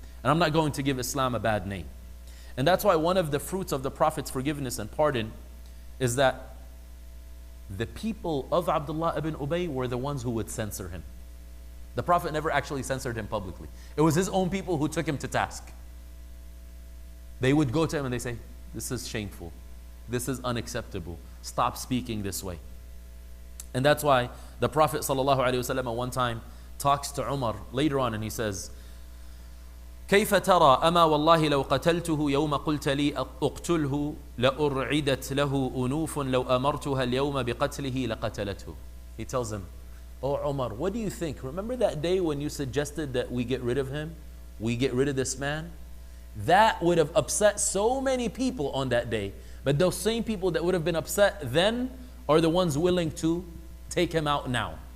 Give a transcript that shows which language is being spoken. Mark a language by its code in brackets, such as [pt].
[en] And I'm not going to give Islam a bad name. And that's why one of the fruits of the Prophet's forgiveness and pardon is that the people of Abdullah ibn Ubay were the ones who would censor him. The Prophet never actually censored him publicly. It was his own people who took him to task. They would go to him and they say, this is shameful. This is unacceptable. Stop speaking this way. And that's why the Prophet ﷺ one time talks to Umar later on and he says, [ar] كيف ترى أما والله لو قتلته يوم قلت لي أقتله لأرعدت له أنوف لو أمرتها اليوم بقتله لقتلته. [en] He tells him, oh Umar, what do you think? Remember that day when you suggested that we get rid of him? We get rid of this man? That would have upset so many people on that day. But those same people that would have been upset then are the ones willing to take him out now.